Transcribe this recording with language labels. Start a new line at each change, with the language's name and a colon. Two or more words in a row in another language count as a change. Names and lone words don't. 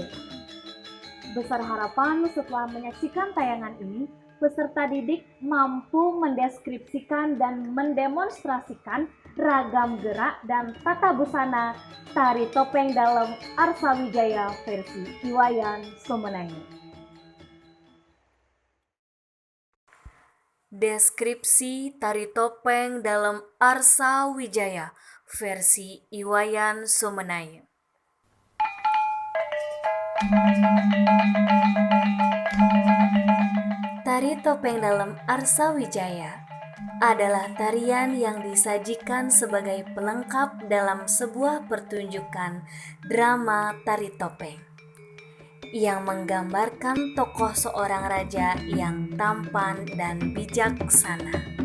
Indonesian: Besar harapan setelah menyaksikan tayangan ini, peserta didik mampu mendeskripsikan dan mendemonstrasikan ragam gerak dan tata busana tari topeng dalam Arsa Wijaya versi Iwayan Sumenai. Deskripsi tari topeng dalam Arsa Wijaya versi Iwayan Sumenai. Tari topeng dalam Arsa Wijaya adalah tarian yang disajikan sebagai pelengkap dalam sebuah pertunjukan drama tari topeng yang menggambarkan tokoh seorang raja yang tampan dan bijaksana.